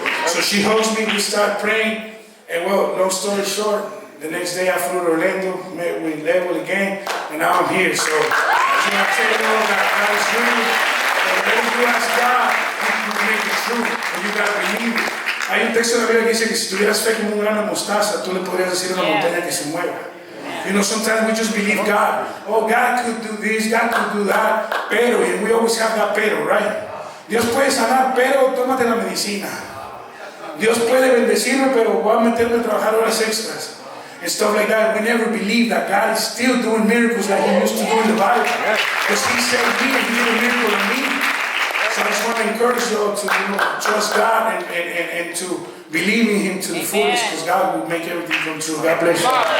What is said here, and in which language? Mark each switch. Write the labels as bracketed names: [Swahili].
[English] So she hugs me, we start praying, and well, long story short, the next day I flew to Orlando, met with Level again, and now I'm here. So I want to tell you all that God is real, and whenever you ask God, He will make it true, and you got to believe it. [Spanish] Hay un texto de la Biblia que dice que si tuvieras fe como un grano de mostaza, tú le podrías decir a una montaña que se mueva. [English] You know, sometimes we just believe God. Oh, God could do this, God could do that. Pero, and we always have that pero, right? [Spanish] Dios puede sanar, pero tómate la medicina. Dios puede bendecirme, pero voy a meterme a trabajar horas extras. [English] And stuff like that. We never believe that God is still doing miracles like He used to do in the Bible. Because He saved me and He did a miracle in me. So I just want to encourage you all to trust God and to believe in Him to the fullest, because God will make everything come true. God bless you.